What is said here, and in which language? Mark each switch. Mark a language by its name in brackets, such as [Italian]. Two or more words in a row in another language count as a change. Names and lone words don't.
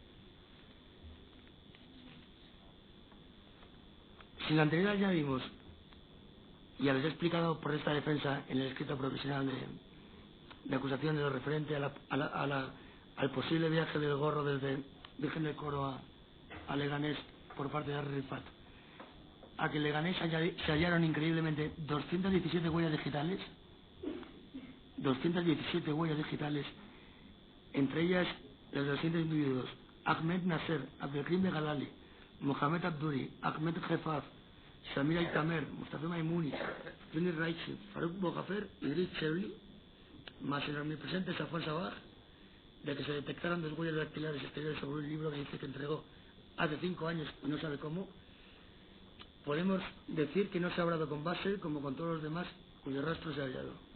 [Spanish] Si la anterior ya vimos, y habéis explicado por esta defensa en el escrito profesional de acusación de lo referente al posible viaje del gorro desde Virgen del Coro a Leganés por parte de Harry Rifat, a que en Leganés se hallaron increíblemente 217 huellas digitales, 217 huellas digitales, entre ellas las de los siguientes individuos: Ahmed Nasser, Abdelkrim Begalali, Mohamed Abduri, Ahmed Jefaf, Samir Al-Tamer, Mustafa Maimouni, Yunus Raichi, Farouk Bogafer y Idris Chebli, más el omnipresente Safwan Sabah, de que se detectaron dos huellas dactilares exteriores sobre un libro que dice que entregó hace 5 años y no sabe cómo. Podemos decir que no se ha hablado con Basel como con todos los demás cuyo rastro se ha hallado.